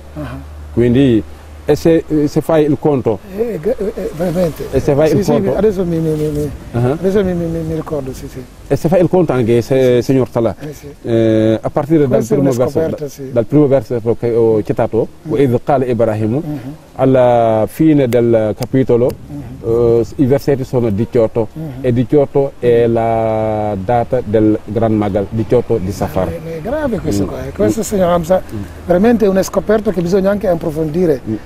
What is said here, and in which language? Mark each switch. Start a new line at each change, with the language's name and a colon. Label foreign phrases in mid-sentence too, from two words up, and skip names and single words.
Italian: Quindi e se fai il conto veramente adesso mi ricordo e se fai il conto anche signor Salah a partire dal primo versetto che ho citato
Arabic: وإذ قال إبراهيم
Italian: alla fine del capitolo i versetti sono 18 e 18 è la data del Gran Magal, 18 di Safar. È grave questo qua, questo signor Hamza veramente è una scoperta che bisogna anche approfondire.